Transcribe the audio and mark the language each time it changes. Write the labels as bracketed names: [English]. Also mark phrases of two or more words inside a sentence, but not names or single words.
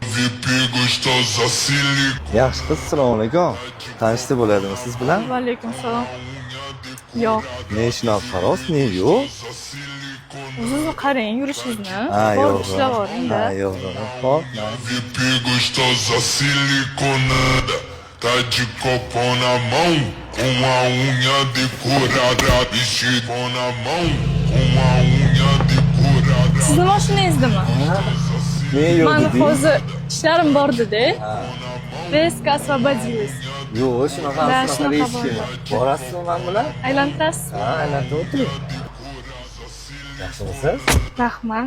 [Uzbek] Yaxshi qiz, assalomu alaykum. Tanishsa bo'ladimi siz bilan? Va alaykum assalom. Yo'q. Ne shunaqa faros, ne yo'q? O'zingizni qarang, yurishingizni. Ha, Bor yo'q. ishlab oling-da. Ha, yo'q. Xo'p, [Portuguese] Gostosa siliconada, tá de copo na mão, com a unha decorada, vestido na mão, com a unha decorada. [Uzbek] Sizni mashinangizdami? ne yo'q Mani deding? hozir ishlarim bor dedi. [Russian] Резко освободилась. [Uzbek] Yo'q, shunaqa Da, shunaqa shunaqa deyishgan. Borasizmi men bilan? Aylantirasiz? Ha, aylantirib o'tiring. Yaxshimisiz? Rahmat.